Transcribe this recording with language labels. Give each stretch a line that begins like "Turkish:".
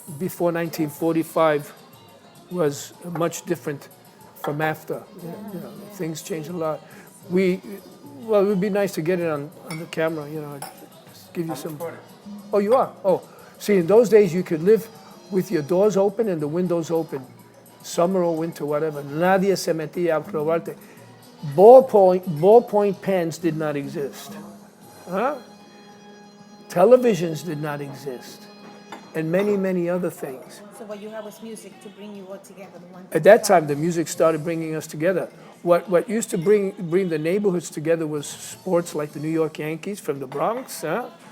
English: before 1945 was much different from after. You know, things changed a lot. Well, it would be nice to get it on the camera, you know, just give you some. Oh, you are? Oh, see, in those days you could live with your doors open and the windows open, summer or winter, whatever.
Spanish: Nadie se metía a probarte.
English: Ballpoint pens did not exist. Huh? Televisions did not exist. And many, many other things. So what you have was music to bring you all together. At that time, the music started bringing us together. What used to bring the neighborhoods together was sports like the New York Yankees from the Bronx. Huh?